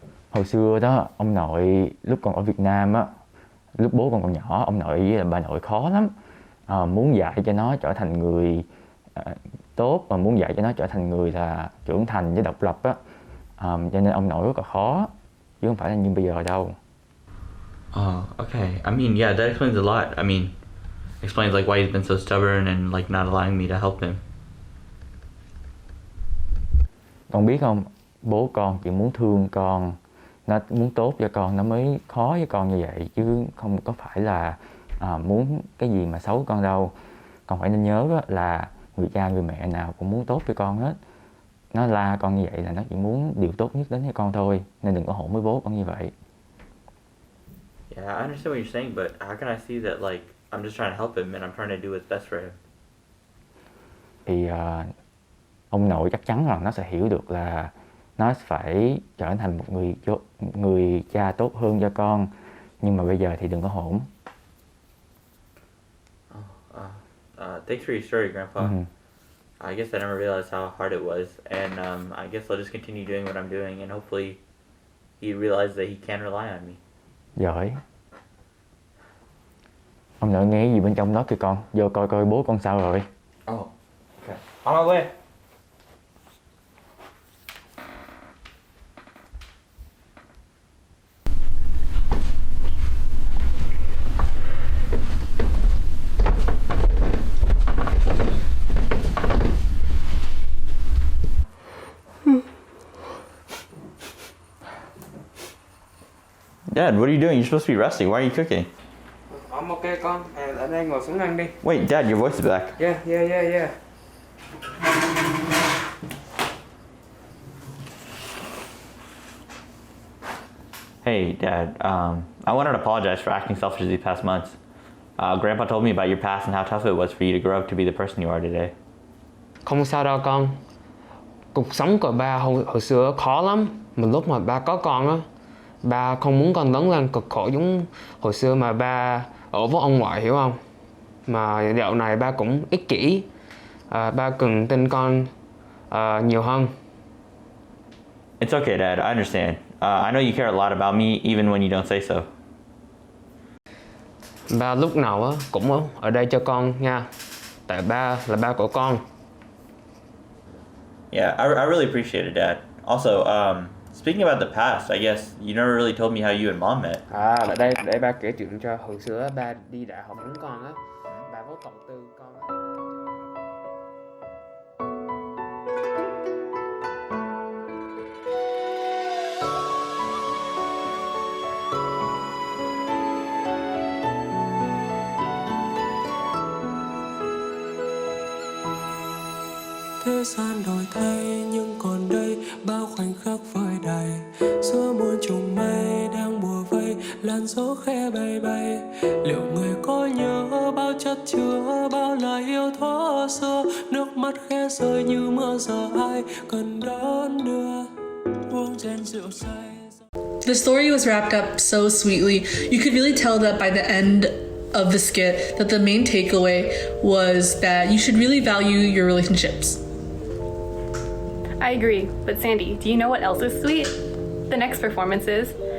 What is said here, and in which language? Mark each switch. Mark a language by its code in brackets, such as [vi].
[vi] Hồi xưa đó, ông nội lúc còn ở Việt Nam á, lúc bố con còn nhỏ, ông nội với là bà nội khó lắm. Muốn dạy cho nó trở thành người tốt và muốn dạy cho nó trở thành người là trưởng thành với độc lập á. Cho nên ông nội rất là khó, chứ không phải là như bây giờ đâu. [en] Okay. I mean, yeah, that explains a lot. I mean, explains like why he's been so stubborn and like not allowing me to help him. [vi] Con biết không, bố con chỉ muốn thương con, nó muốn tốt cho con, nó mới khó với con như vậy, chứ không có phải là muốn cái gì mà xấu con đâu. Con phải nên nhớ là người cha người mẹ nào cũng muốn tốt cho con hết. nó la con như vậy là nó chỉ muốn điều tốt nhất đến cho con thôi, nên đừng có hỗn với bố con như vậy. [en] Yeah, I understand what you're saying, but how can I see that like I'm just trying to help him and I'm trying to do what's best for him? [vi] Thì ông nội chắc chắn rằng nó sẽ hiểu được là nó phải trở thành một người cha tốt hơn cho con, nhưng mà bây giờ thì đừng có hỗn. [en] Thanks for your story, Grandpa. I guess I never realized how hard it was, and I guess I'll just continue doing what I'm doing, and hopefully he realizes that he can rely on me. [vi] Giỏi. Ông nội nghe gì bên trong đó kìa con, vô coi coi bố con sao rồi. [en] Oh, okay. On my way. Dad, what are you doing? You're supposed to be resting. Why are you cooking? I'm okay [vi] con. Ở đây ngồi xuống ăn đi. [en] Wait, Dad, your voice is back. Yeah. Hey, Dad. I wanted to apologize for acting selfish these past months. Grandpa told me about your past and how tough it was for you to grow up to be the person you are today. [vi] Không sao đâu con. Cuộc sống của ba hồi xưa khó lắm. Mà lúc mà ba có con á, ba không muốn con lớn lên cực khổ giống hồi xưa mà ba ở với ông ngoại, hiểu không? Mà dạo này ba cũng ích kỷ. Ba cần tin con nhiều hơn. [en] It's okay, Dad. I understand. I know you care a lot about me even when you don't say so. [vi] Ba lúc nào á cũng ở đây cho con nha. Tại ba là ba của con. [en] Yeah, I really appreciate it, Dad. Also, speaking about the past, I guess you never really told me how you and Mom met. [vi] Lại đây để ba kể chuyện cho. Hồi xưa ba đi đại học với con á, ba vô đầu tư con á. Thế gian đổi thay nhưng còn đây bao khoảnh khắc vơi đầy, giữa muôn trùng mây đang bùa vây làn gió khẽ bay bay. Liệu người có nhớ bao chất chứa bao lời yêu thuở xưa, nước mắt khẽ rơi như mưa giờ ai cần đón đưa uống chén rượu say. [en] The story was wrapped up so sweetly. You could really tell that by the end of the skit that the main takeaway was that you should really value your relationships. I agree, but Sandy, do you know what else is sweet? The next performances.